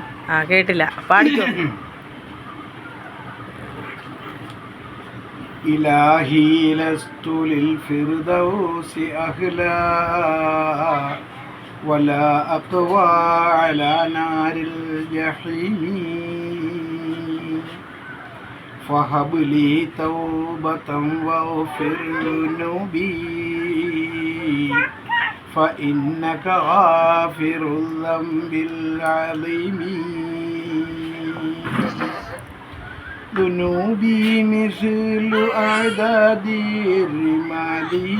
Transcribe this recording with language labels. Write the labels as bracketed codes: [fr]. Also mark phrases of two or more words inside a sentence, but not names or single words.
[ml] ആ കേട്ടില്ല, പാടിക്കോ. [ar] إلهي لست للفردوس أهلا ولا أقوى على نار الجحيم فهب لي توبة واغفر ذنوبي فإنك غافر الذنب العظيم ذنوبي مثل أعداد الرمال